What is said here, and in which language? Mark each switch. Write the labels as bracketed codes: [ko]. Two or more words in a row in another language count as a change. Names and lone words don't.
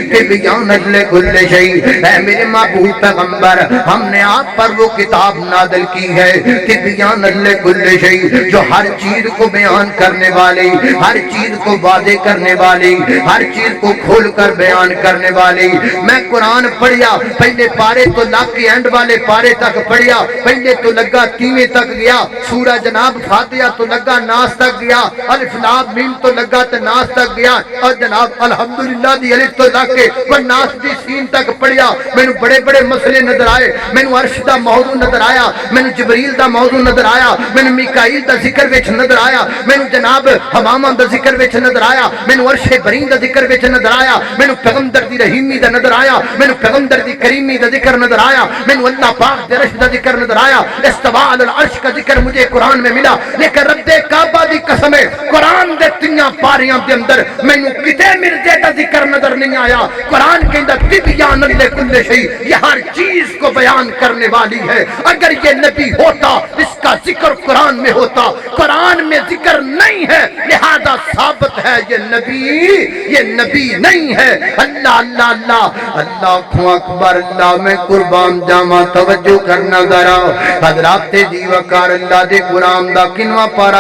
[ur] اے میرے محبوب پیغمبر ہم نے آپ پر وہ کتاب نازل کی ہے [ar] تبیانا لکل شیء [ur] جو ہر چیز کو بیان کرنے والی ہر چیز کو واضح کرنے والی ہر چیز کو کھول کر بیان کرنے والی [pa] میں قرآن قرآن پڑھیا پہلے پارے تو لاک کے اینڈ والے پارے تک پڑھیا پہلے تو لگا تیویں تک گیا سورہ جناب فاتحہ تو لگا ناس تک گیا الف لام میم تو لگا تے ناس تک گیا اور جناب الحمدللہ دی الف تو لگ کے وہ ناس دی سین تک پڑھیا مینوں بڑے بڑے مسئلے نظر آئے مینوں عرش دا موضوع نظر آیا مینوں جبریل دا موضوع نظر آیا مینوں میکائیل دا ذکر وچ نظر آیا مینوں جناب حمامہ دا ذکر وچ نظر آیا مینوں عرش برین دا ذکر وچ نظر آیا مینوں پیغمبر دی رحیمی دا نظر آیا مینوں پیغمبر دی کریمی دا ذکر نظر آیا مینوں اللہ پاک دے عرش دا ذکر نظر آیا [ar] استواء علی العرش [ur] کا ذکر مجھے قرآن میں ملا [pa] لیکن رب کعبہ دی قسم ہے قرآن دے تیاں پاریاں دے اندر مینوں کتے مرزے دا ذکر نظر نہیں آیا قرآن کہندا [ar] تبیان لکل شیء [ur] یہ ہر چیز کو بیان کرنے والی ہے اگر یہ نبی ہوتا اس کا ذکر قرآن میں ہوتا قرآن میں ذکر نہیں ہے لہذا ثابت ہے یہ نبی نہیں ہے [pa] اللہ اللہ اللہ اللہ اکبر اللہ میں قربان جاواں توجہ کرنا ذرا حضرات جی وقار اللہ دے قرآن دا کنواں پارا